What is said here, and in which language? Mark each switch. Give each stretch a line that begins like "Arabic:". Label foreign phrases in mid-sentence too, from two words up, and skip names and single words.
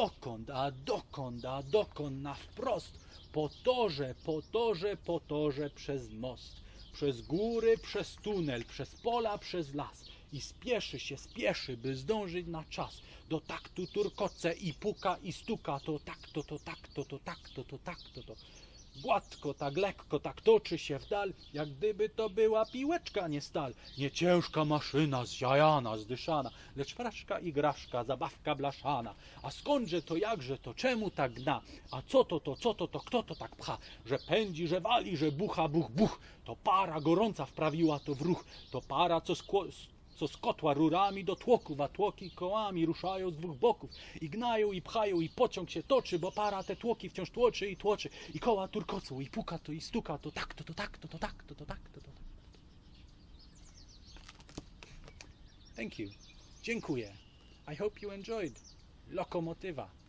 Polish: dokąd na wprost, po torze przez most, przez góry, przez tunel, przez pola, przez las i spieszy, by zdążyć na czas. Do taktu turkoce i puka i stuka, to takto, to takto, to takto, to takto, to gładko, tak lekko, tak toczy się w dal, jak gdyby to była piłeczka, nie stal. Nie ciężka maszyna, zjajana, zdyszana, lecz fraszka i graszka, zabawka blaszana. A skądże to, jakże to, czemu tak gna? A co to, kto to tak pcha? Że pędzi, że wali, że bucha, buch. To para gorąca wprawiła to w ruch. To para, co z kotła rurami do tłoków, a tłoki kołami ruszają z 2 boków i gnają i pchają i pociąg się toczy, bo para te tłoki wciąż tłoczy i koła turkocą i puka to i stuka to takto, to takto, to takto, to takto, to takto.
English: Thank you. Dziękuję. I hope you enjoyed Lokomotywa.